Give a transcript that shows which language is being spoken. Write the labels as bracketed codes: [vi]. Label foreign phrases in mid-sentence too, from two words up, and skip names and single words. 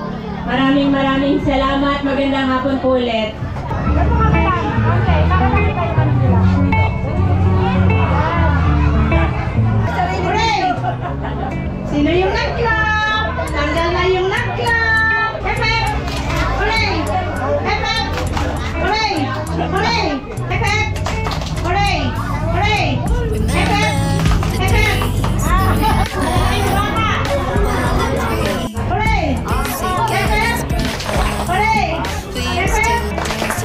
[tl] Maraming salamat. Magandang hapon po ulit. Sino yung nag-clap? Tanggal na yung nag-clap! [en] Hep-hep! Hooray! Hep-hep! Hooray! Hooray! Hep-hep! Hooray! Hooray! Hep-hep! Hep-hep! Hooray! Hooray! Hep-hep! Hooray! Hep-hep!